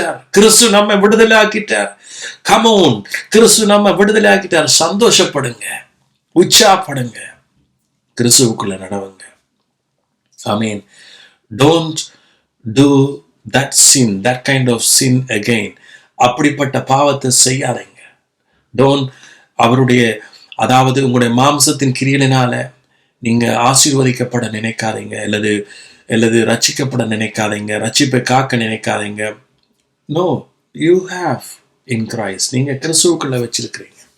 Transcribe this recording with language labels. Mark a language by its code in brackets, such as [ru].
[ta] கிறிஸ்து நம்ம விடுதலை ஆக்கிட்டார். கமோன், கிறிஸ்து நம்ம விடுதலை ஆக்கிட்டார். சந்தோஷப்படுங்க, உற்சாகப்படுங்க, கிறிஸ்துவுக்குள்ள நடவுங்க. ஆமீன். [en] Don't do that sin, that kind of sin again. [ta] அப்படிப்பட்ட பாவத்தை செய்யாதீங்க. அவருடைய, அதாவது உங்களுடைய மாம்சத்தின் கிரியலினால நீங்க ஆசீர்வதிக்கப்பட நினைக்காதீங்க, அல்லது ரட்சிக்கப்பட நினைக்காதீங்க, ரட்சிப்பை காக்க நினைக்காதீங்க. [en] No, you have in Christ. [ta] நீங்க கிறிஸ்துவுக்குள்ள வச்சிருக்கிறீங்க.